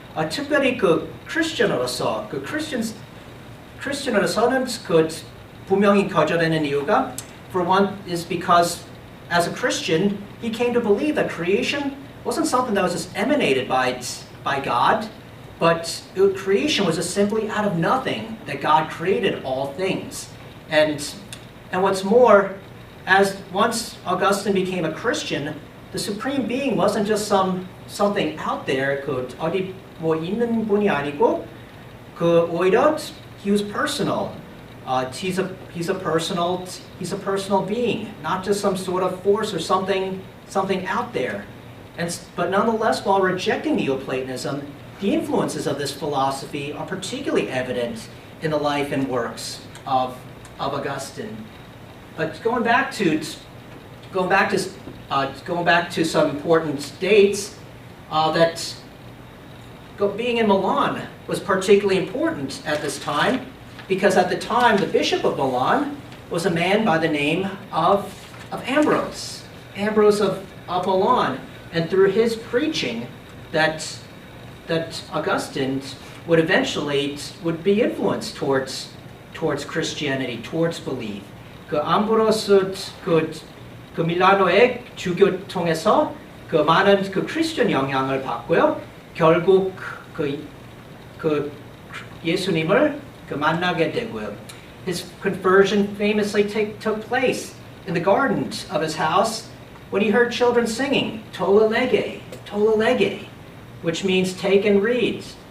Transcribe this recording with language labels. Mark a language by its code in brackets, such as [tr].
[ko] 특별히 크리스천으로서는 분명히 거절하는 이유가, [en] for one, is because as a Christian, he came to believe that creation wasn't something that was just emanated by God, but creation was just simply out of nothing that God created all things. And what's more, as once Augustine became a Christian, the supreme being wasn't just something out there. [ko] 어디 뭐 있는 분이 아니고 오히려 [en] he was personal. He's a personal being, not just some sort of force or something out there. But nonetheless, while rejecting Neoplatonism, the influences of this philosophy are particularly evident in the life and works of Augustine. But going back to some important dates, that being in Milan was particularly important at this time, because at the time the bishop of Milan was a man by the name of Ambrose of Milan, and through his preaching, that Augustine would eventually would be influenced towards Christianity, towards belief. [ko] 그 암브로스 그 밀라노의 주교 통해서 그 많은 그 크리스천 영향을 받고요. 결국 그 예수님을 그 만나게 되고요. [en] His conversion famously took place in the garden of his house when he heard children singing [la] Tolle lege, Tolle lege, [en] which means take and read.